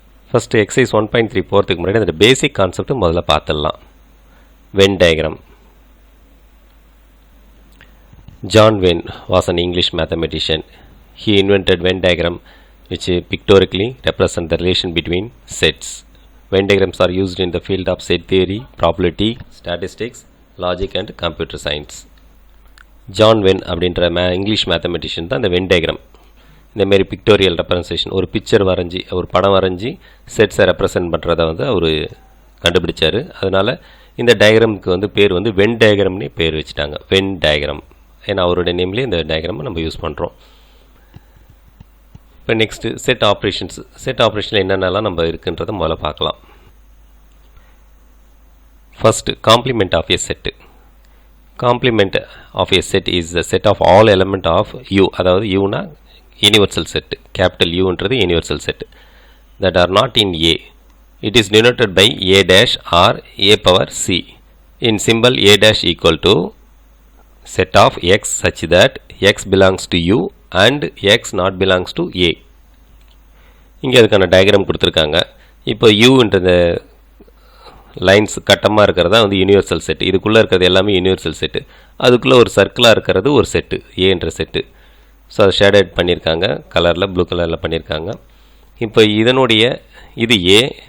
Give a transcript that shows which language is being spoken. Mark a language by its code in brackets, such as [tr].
[en] First exercise [ta] 1.3 போறதுக்கு முன்னாடி அந்த basic concept முதல்ல பார்த்துடலாம். [en] Venn diagram. John Venn was an English mathematician. He invented Venn diagram which pictorially represent the relation between sets. Venn diagrams are used in the field of set theory, probability, statistics, logic and computer science. [ta] John when அப்படின்ற English mathematician தான் இந்த Venn diagram. இந்தமாரி pictorial representation ஒரு picture வரைஞ்சி ஒரு படம் வரைஞ்சி செட்ஸை represent பண்ணுறதை அவர் கண்டுபிடிச்சார். அதனால் இந்த டயக்ராமுக்கு பேர் வென் டயக்ராம்னே பேர் வச்சுட்டாங்க, வென் டயக்ராம். ஏன்னா அவருடைய நேம்லேயே இந்த டயக்ராமை நம்ம யூஸ் பண்ணுறோம். இப்போ நெக்ஸ்ட்டு செட் ஆப்ரேஷன்ஸ். செட் ஆப்ரேஷனில் என்னென்னலாம் நம்ம இருக்குன்றதை முதல்ல பார்க்கலாம். [en] First, complement of a set. Complement of a set is the set of all element of U. [ta] அதாவது [en] U னா universal set. Capital U ன்றது universal set that are not in A. It is denoted by A dash or A power C. In symbol A dash equal to set of X such that X belongs to U and X not belongs to A. [ta] இங்கே அதுக்கான diagram கொடுத்துருக்காங்க. இப்போ U ன்றது lines கட்டமாக இருக்கிறது தான் universal set. இதுக்குள்ளே இருக்கிறது எல்லாமே யூனிவர்சல் செட்டு. அதுக்குள்ளே ஒரு சர்க்கிளாக இருக்கிறது ஒரு செட்டு, ஏன்ற செட்டு. ஸோ அதை ஷேடட் பண்ணியிருக்காங்க, கலரில் ப்ளூ கலரில் பண்ணியிருக்காங்க. இப்போ இதனுடைய இது ஏ.